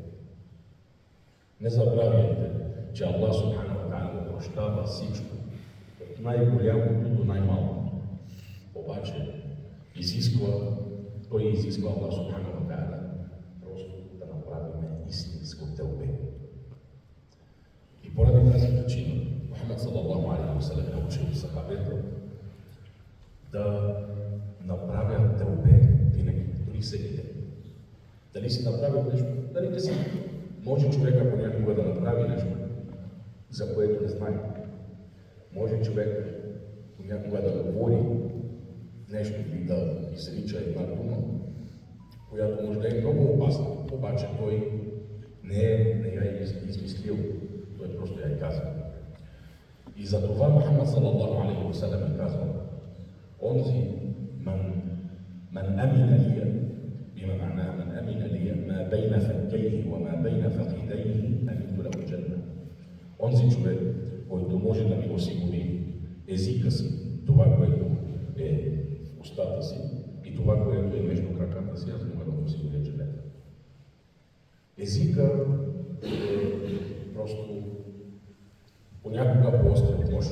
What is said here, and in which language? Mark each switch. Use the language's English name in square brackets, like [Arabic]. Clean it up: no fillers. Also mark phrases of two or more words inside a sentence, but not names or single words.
[Bulgarian] Не забравяйте, че [Arabic] الله سبحانه وتعالى [Bulgarian] прощава всичко, от най-голямото до най-малко. Обаче той изисква [Arabic] الله سبحانه وتعالى [Bulgarian] просто да направим истинско тълбе. И поради тази причина Мухаммад [Arabic] صلى الله عليه وسلم [Bulgarian] е учил сахабите да направят тълбе винаги, дори всеки ден. Дали си направят нещо, дали не си. Може човека понякога да направи нещо, за което не знае. Може човек понякога да говори нещо или да изрича една дума, която може да е много опасна, обаче той не я е измислил, той просто я е казал. И за това Мухаммад [Arabic] صلى الله عليه وسلم [Bulgarian] е казал: онзи [Arabic] من أمن لي بما معناه من أمن لي ما بين فكيه وما بين فخذيه أمنت له الجنة. [Bulgarian] Онзи човек, който може да ми осигури езика си, това, което е в устата си и това, което е между краката си, аз мога да му осигуря джанета. Езика е просто понякога по-остър нож.